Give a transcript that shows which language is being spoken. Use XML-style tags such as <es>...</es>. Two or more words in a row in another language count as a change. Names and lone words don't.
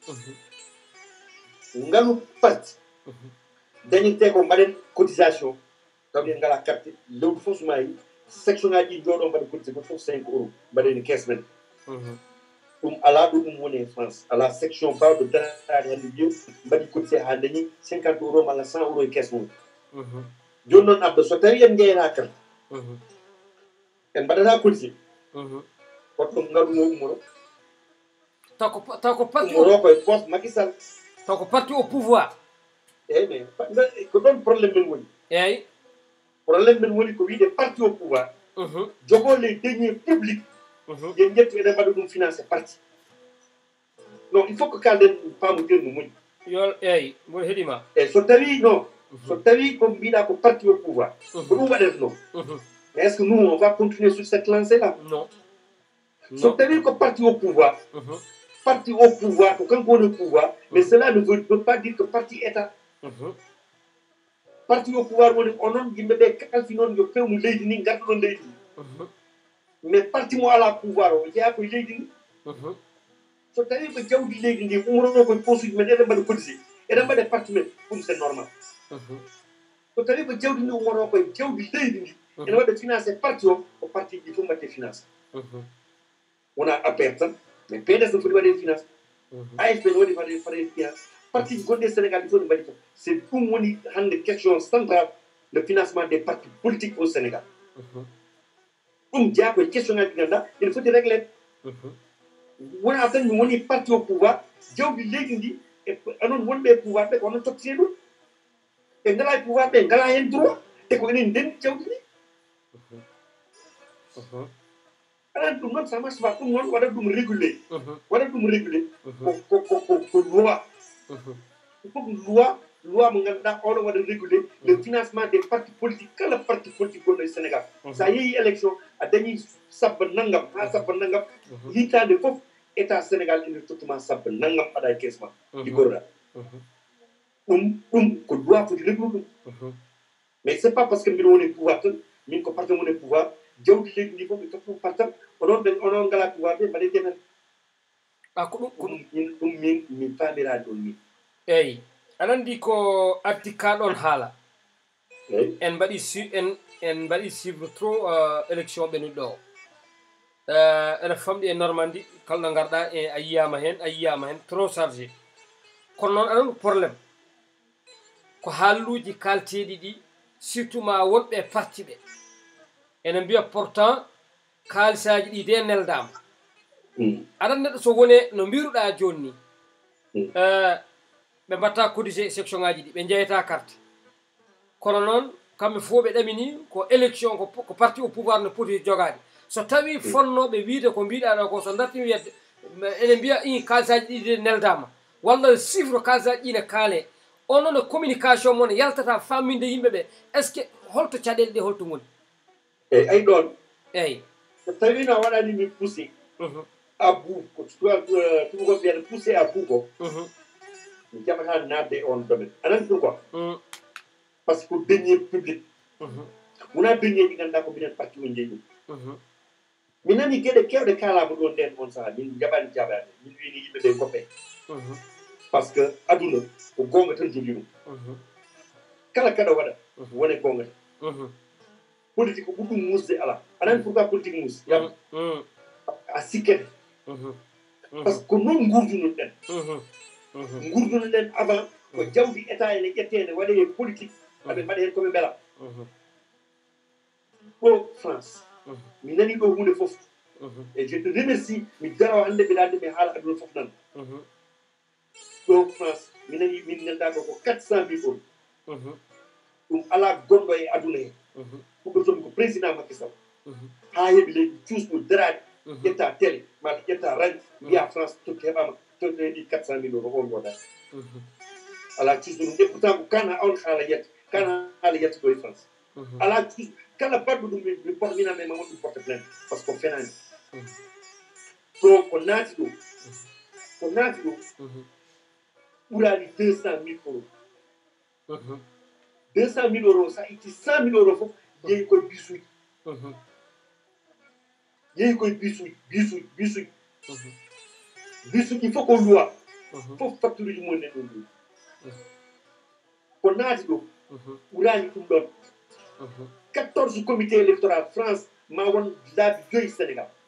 <ff>ngalu parti dañirte ko mbaɗen cotisation taw en ngala carte lewru fof so maayi section ngaji ɗi jooɗo mbaɗa cotisé goto fof 5 € mbaɗeni caisse men ɗum ala ɗo ɗum woni e France ala section mbawɗo darade hande wiyo mbaɗi cotisé ha dañi 50 € malla 100 € e caisse mum joni noon abba so tawi en jeyata carte en mbaɗata cotisé goɗɗo ngalu ngo ummoro taw ko parti ummoro koye poste Macky Sall taw ko parti</ff> <fr>au pouvoir</fr> <ff>eyyi mais ko ɗon probléme men woni eyyi probléme men woni ko wiide parti</ff> <fr>au pouvoir</fr> <ff>jogo</ff> <fr>les deniers publics</fr> <ff>yen jettu eɗen mbaɗa ɗum financé parti</ff> <fr>non il faut que</fr> <ff>kalden paamodir no moƴƴi yo eyyi mboɗo heeɗima eyyi so tawi non so tawi ko mbiɗa ko parti</ff> <fr>au pouvoir</fr> <ff>ko ɗum waɗata</ff> <fr>non mais est ce que nous on va continuer sur cette lancée là</fr> <ff>non so tawi ko parti</ff> <fr>au pouvoir parti au pouvoir</fr> <ff>ko kanko woni</ff> <fr>au pouvoir mais cela ne veut pas dire que parti état parti au pouvoir</fr> <ff>woni onon yimɓeɓe kalfi noon yo pewnu leydi ndi garta ɗon leydi ndi mais parti mo ala pouvoir o jeeya koye leydi ndi so tawi ko jawdi leydi ndi umrono koye posuji men eɗen mbaɗa cotisé eɗen mbaɗa parti men ɗum</ff> <fr>c'est normal</fr> <ff>so tawi ko jawdi ndi umrono koye jawdi leydi ndi ene waɗa financé parti o ko parti ji fof mbatte financé</ff> <fr>wona APR</fr> <ff>tan mais PDS no foti waɗe finance AFP no waɗi waɗe finance parti ji gonɗi e Sénégal ɗi fof ne mbaɗi fof c'est ɗum woni hande</ff> <fr>question centrale le financement des partis politiques au Sénégal</fr> <ff>ɗum jeeya koye question ngaji ɗi ganduɗa ene foti réglé wona tan mi woni parti</ff> <fr>au pouvoir</fr> <ff>jawdi leydi ndi e onon wonɓe e pouvoir ɓe ko onon tottete ɗum ɓe ngala e pouvoir ɓe ngala hen droit te ko enen nden jawdi ndi aɗa ɗum noon</ff> <fr>ça marche pas</fr> <ff>ɗum noon waɗat ɗum régulé waɗat ɗum régulé ko loi il faut que loi mo ganduɗa oɗon waɗa régulé</ff> <fr>le financement des partis politiques</fr> <ff>kala</ff> <fr>parti politique</fr> <ff>gonɗo e Sénégal sa yeehi élection a dañi sabba naggam ha sabba naggam hitande foof état Sénégal ene tottuma sabba naggam aɗa e caisse ma liggorɗa ɗum ko loi foti réglude ɗum</ff> <fr>mais c'est pas parce que</fr> <ff>mbiɗa woni pouvoir tan min ko parti woni pouvoir jawdi leydi ndi fof ɓe tottuma partam onon ngala pouvoir ɓe mbaɗe demen ko ɗum min famirade ɗon min eyyi aɗa andi ko arti kaɗon haala en mbaɗi</ff> <fr>suivre trop</fr> <ff>élection ɓenuɗo o ene famɗi e Normandie kala ɗo garɗa e a yiyama hen</ff> <fr>trop chargé</fr> <ff>kono noon aɗa probléme ko haalluji kalteɗi ɗi surtout ma wonɓe parti ɓe ene mbiya pourtant kaalisaji ɗi de neldama aɗa neɗɗo so wone no mbiruɗa joni ni ɓe mbatta cotisé section ngaji ɗi ɓe jeyata carte kono noon kamɓe fof ɓe ɗamini ko élection ko parti</ff> <fr>au pouvoir</fr> <ff>no poti jogade so tawi fonnoɓe wiide ko mbiɗa ɗo ko so dartimi wiyede ene mbiya kaalisaji ɗi de neldama walla chiffre kaalisaji ɗi ne kaale onon no communication moon yaltata famminde yimɓeɓe</ff> <fr>est ce que</fr> <ff>holto caɗele ɗe holto goni eyyi ay ɗon eyyi so tawi no waɗani min</ff> <fr>poussé à bout</fr> <ff>ko tubakoɓe mbiyata</ff> <fr>poussé à bout</fr> <ff>ko mi jaɓata nadde e on domaine anani</ff> <fr>pourquoi par ce que denier public</fr> <ff>wona denier ɗi ganduɗa ko minen parti o jeeyi ɗum mi nani gueɗe kewɗe kalama ɗon nden on saaha min jaɓani jaɓade min wini yimɓeɓe goppe</ff> <fr>par ce que</fr> <ff>aduna ko gonga tan jogui ɗum kala kaɗa waɗa wone gonga tan politique ko ɓurɗum musde ala anani pourquoi politique mus yam a sikkete</ff> <fr>par ce que</fr> <ff>ko noon gurduno ɗen gurduno ɗen avant ko jawdi état ene ƴettede waɗe e politique aɓe mbaɗa hen koɓe beela ɗo France mi nani ɗo hunde foof</ff> <fr>et je te remercie</fr> <ff>mi darawa hande mbiɗa andi mi haala aduna foof nan ɗo France mi nani min ganduɗa ɗo ko 400 000 ɗum ala gonɗo e aduna he huɓɓotomi ko président Macky Sall ha heeɓi leydi cuusɗo darade ƴetta télé mata ƴetta radio mbiya France tokki heɓama ɗi 400 000 € on goda ala tisɗum de pourtant ko kana on haala yetta kana haala yetta ɗo e France ala tis kala badɗo ɗum mi porminame ma ɗum</ff> <fr>porte plainte par ce que</fr> <ff>ko fenani to ko naati ɗo ɓurani 200 000 €. 200 000 € sa itti 100 000 € fof yeehi koye bisuji yeehi koye bisuji bisuji fof ko loi fof facture uji mumen ɗon ɗum ko naati ɗo ɓurani ɗum ɗon 14</ff> <fr>comité électoral</fr> <ff>France ma won laabi 5 Sénégal</ff>